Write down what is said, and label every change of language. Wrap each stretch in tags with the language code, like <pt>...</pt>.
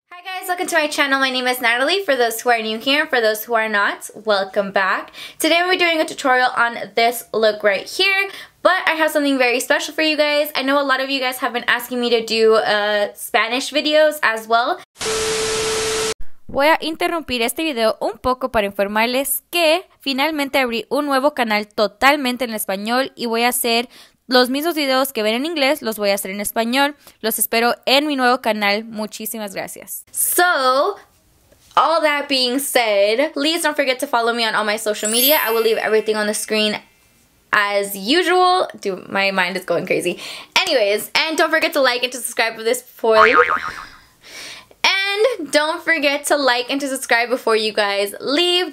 <en>Hi guys, welcome to my channel. My name is Natalie. For those who are new here, for those who are not, welcome back. Today we're doing a tutorial on this look right here, but I have something very special for you guys. I know a lot of you guys have been asking me to do Spanish videos as well.</en> <es>Voy a interrumpir este video un poco para informarles que finalmente abrí un nuevo canal totalmente en español y voy a hacer los mismos videos que ven en inglés, los voy a hacer en español. Los espero en mi nuevo canal. Muchísimas gracias.</es> <en>So, all that being said, please don't forget to follow me on all my social media. I will leave everything on the screen as usual. Dude, my mind is going crazy. Anyways, and don't forget to like and to subscribe for this And don't forget to like and to subscribe before you guys leave.</en>